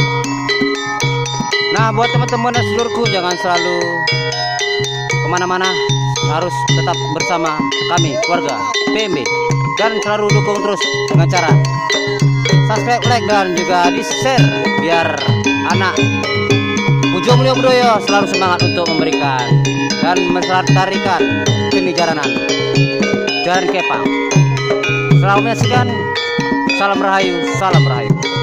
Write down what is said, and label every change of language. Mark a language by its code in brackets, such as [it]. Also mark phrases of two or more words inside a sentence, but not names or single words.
[id] Nah, buat teman-teman dan seluruhku, jangan selalu kemana-mana, harus tetap bersama kami keluarga PMB dan selalu dukung terus dengan cara subscribe, like, dan juga di share biar anak Pujo Mulyo Budaya selalu semangat untuk memberikan dan melestarikan seni jaranan Jaran Kepang. Selamat menyaksikan. Salam Rahayu, salam Rahayu.